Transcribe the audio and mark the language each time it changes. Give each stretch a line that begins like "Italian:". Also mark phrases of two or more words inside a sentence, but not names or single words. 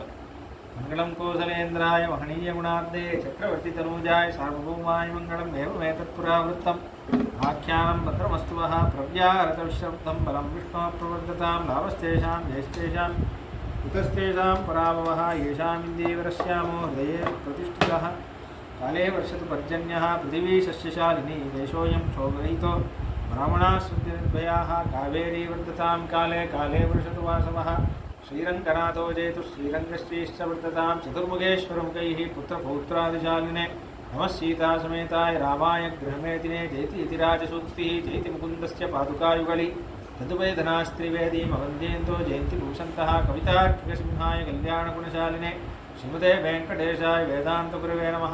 Sanskrit: మంగళం కోసలేంద్రాయ మహనీయ గుణార్థే చక్రవర్తి తనూజాయ సార్వభౌమాయ మంగళం ఏవమేతత్పురావృత్తం ఆఖ్యానం భద్రమస్తు ప్రవ్యాహరతవిశ్రబ్దం బలం విష్ణు ప్రవర్ధతాం లాభస్తేషాం జయస్తేషాం కుతస్తేషాం పరాభవః येषामिन्दीवरस्यामो हृदये प्रतिष्ठितः काले वर्षतु पर्जन्यः पृथिवी सस्यशालिनी देशोऽयं क्षोभरहितो ब्राह्मणाः सन्ति निर्भयाः कावेरी वर्धतां काले काले वर्षतु वासवः श्रीरङ्गनाथो जयतु श्रीरङ्गश्रीश्च वर्धतां चतुर्मुखेश्वरमुखैः पुत्रपौत्रादिशालिने नमः सीतासमेताय रामाय गृहमेदिने जयति इति राजसूक्तिः जयति मुकुन्दस्य पादुकायुगळि तदुपैधनास्त्रिवेदीमवन्द्येन्दो जयन्ति भूषन्तः कवितार्किकसिंहाय कल्याणगुणशालिने श्रीमते वेङ्कटेशाय वेदान्तगुरवे नमः।